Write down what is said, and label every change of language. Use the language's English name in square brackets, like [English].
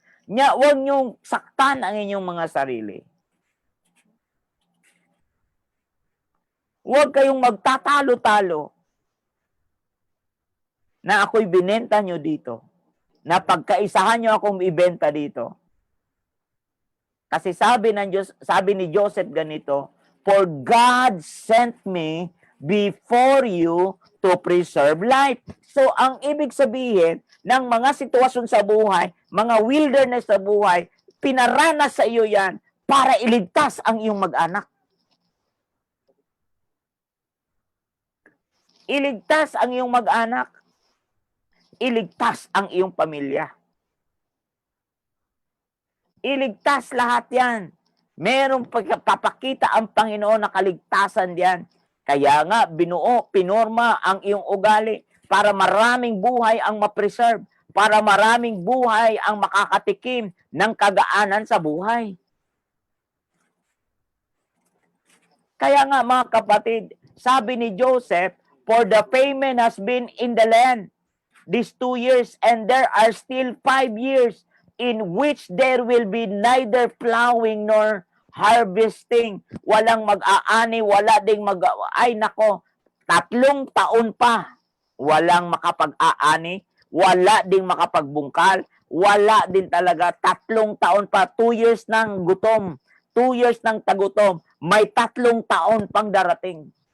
[Filipino] Huwag nyong saktan ang inyong mga sarili. Huwag kayong magtatalo-talo na ako'y binenta nyo dito. Na pagkaisahan nyo akong ibenta dito. Kasi sabi ni Joseph ganito, [English] for God sent me before you to preserve life. [Filipino] So, ang ibig sabihin ng mga sitwasyon sa buhay, mga wilderness sa buhay, pinaranas sa iyo yan para iligtas ang iyong mag-anak. Iligtas ang iyong mag-anak. Iligtas ang iyong pamilya. Iligtas lahat yan. Merong papakita ang Panginoon na kaligtasan diyan. Kaya nga, pinorma ang iyong ugali para maraming buhay ang ma-preserve, para maraming buhay ang makakatikim ng kagaanan sa buhay. Kaya nga mga kapatid, sabi ni Joseph, [English] for the famine has been in the land these 2 years, and there are still 5 years in which there will be neither plowing nor harvesting. [Filipino] Walang mag-aani, wala ding ay nako, 3 taon pa. Walang makapag-aani, wala ding makapagbungkal, wala din talaga. 3 taon pa, 2 years ng gutom, 2 years ng tagutom, may 3 taon pang darating.